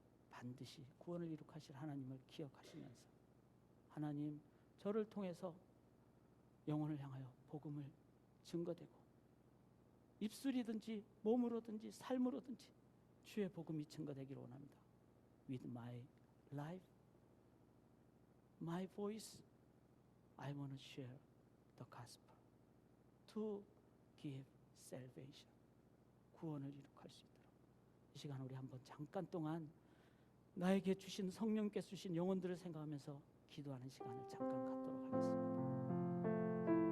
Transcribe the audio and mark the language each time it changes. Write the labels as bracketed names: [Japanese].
[Korean] 반드시 구원을 이룩하실 하나님을 기억하시면서 하나님 저를 통해서 영혼을 향하여 복음을 증거되고 입술이든지 몸으로든지 삶으로든지 주의 복음이 증거되기를 원합니다. [English] With my life, my voice, I want to share the gospel to give salvation. [Korean] 구원을 이룩할 수 있도록 이 시간 우리 한번 잠깐 동안 나에게 주신 성령께서 주신 영혼들을 생각하면서 기도하는 시간을 잠깐 갖도록 하겠습니다.